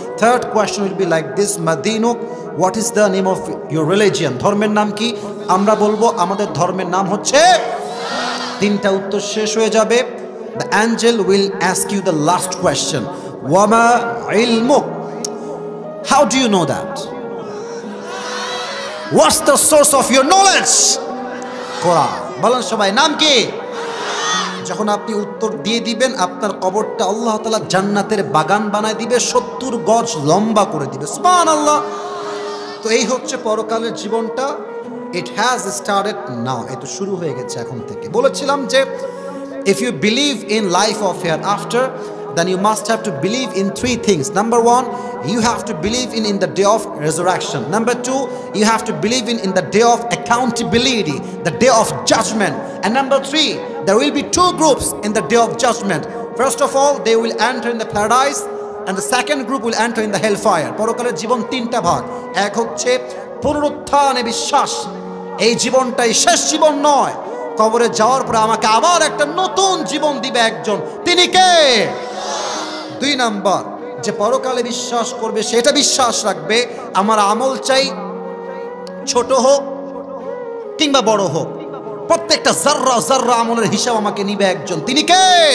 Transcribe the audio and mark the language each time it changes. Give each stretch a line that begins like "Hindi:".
English: third question will be like this, মাদিনুক, what is the name of your religion,
Bangla: ধর্মের নাম কি? আমরা বলবো আমাদের ধর্মের নাম হচ্ছে। তিনটা উত্তর শেষ হয়ে যাবে।
English: the angel will ask you the last question,
Arabic: ওয়ামা ইলমুক,
English: How do you know that? What's the source of your knowledge?
Bangla: কোরআন। বলেন সবাই, নাম কি? যখন আপনি উত্তর দিয়ে দিবেন, আপনার কবরটা আল্লাহ তাআলা জান্নাতের বাগান বানায় দিবে, 70 গজ লম্বা করে দিবে। সুবহানাল্লাহ। তো এই হচ্ছে পরকালের জীবনটা।
English: it has started now,
Bangla: এটা শুরু হয়ে গেছে এখন থেকে। বলেছিলাম যে
English: if you believe in life of hereafter, then you must have to believe in three things. Number one, you have to believe in the day of resurrection. Number two, you have to believe in the day of accountability, the day of judgment. And number three, there will be two groups in the day of judgment. First of all, they will enter in the paradise, and the second group will enter in the hellfire.
Bangla: পরকালের জীবন তিনটা ভাগ। এক হচ্ছে পুনরুত্থানে বিশ্বাস, এই জীবনটাই শেষ জীবন নয়, কবরে যাওয়ার পরে আমাকে আবার একটা নতুন জীবন দিবে একজন, তিনি কে? দুই নাম্বার, যে পরকালে বিশ্বাস করবে সেটা বিশ্বাস রাখবে আমার আমল চাই ছোট হোক কিংবা বড় হোক, প্রত্যেকটা জাররা জাররা আমলের হিসাব আমাকে নিবে একজন, তিনি কে?